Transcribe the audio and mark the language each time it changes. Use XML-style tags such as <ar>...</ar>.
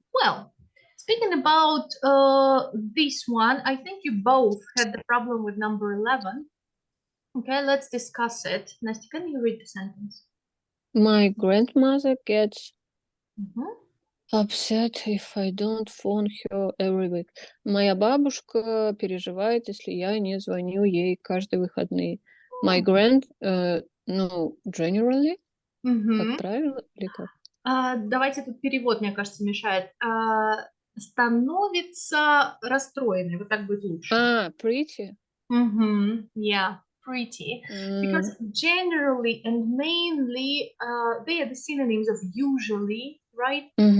<en>Well, speaking about this one, I think you both had the problem with number 11. Okay, let's discuss it. Nastya, can you read the sentence? My grandmother gets Мгм. upset if I don't phone her every week.</en> <ru>Моя бабушка переживает, если я не звоню ей каждые выходные.</ru> <en>My no, generally,</en> <ru>как Мгм. правило, или как? Давайте тут перевод, мне кажется, мешает. Становится расстроенной. Вот так будет лучше.</ru> <en>Pretty. Yeah, pretty. Because generally and mainly, they are the synonyms of usually, right?</en>